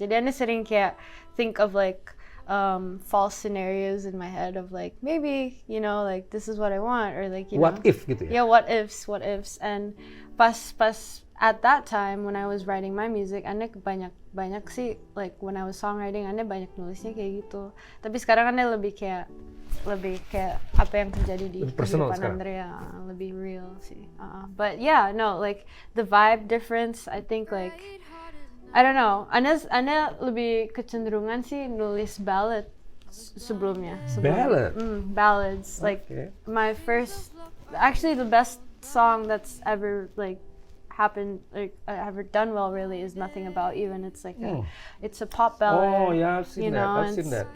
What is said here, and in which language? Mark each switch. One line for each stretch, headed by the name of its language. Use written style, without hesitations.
Indonesian: Jadi Anda sering kayak
English: think of like false scenarios in my head of like maybe like this is what I want, or like What if
Indonesian: gitu ya?
English: Yeah, what ifs, and pas at that time when I was writing my music,
Indonesian: Anda banyak sih
English: like when I was songwriting,
Indonesian: Anda banyak nulisnya kayak gitu. Tapi sekarang Anda lebih kayak apa yang terjadi di kehidupan Andrea, lebih real sih.
English: But yeah, no, like the vibe difference, I think like I don't know.
Indonesian: Anda lebih kecenderungan sih nulis ballad sebelumnya.
English: Ballad? Ballads. Like my first, actually the best song that's ever like happened, like ever done well really, is Nothing About You, and it's like it's a pop ballad. Oh yeah, I've seen that. I've seen that.